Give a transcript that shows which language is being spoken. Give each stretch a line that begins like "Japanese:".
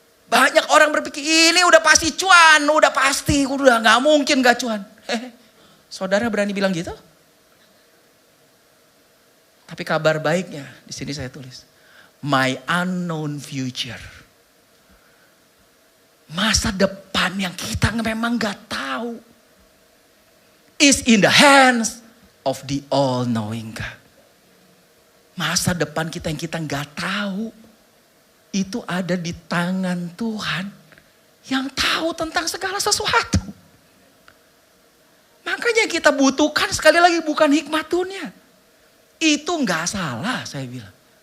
Indonesian: Banyak orang berpikir ini udah pasti cuan, udah pasti, udah gak mungkin gak cuan. Saudara berani bilang gitu? Tapi kabar baiknya di sini saya tulis.
English: My unknown future.
Indonesian: Masa depan yang kita memang gak tahu.
English: Is in the hands of the all-knowing God.
Indonesian: Masa depan kita yang kita gak tahu. Itu ada di tangan Tuhan. Yang tahu tentang segala sesuatu. Makanya kita butuhkan sekali lagi bukan hikmat dunia. Itu gak salah saya bilang.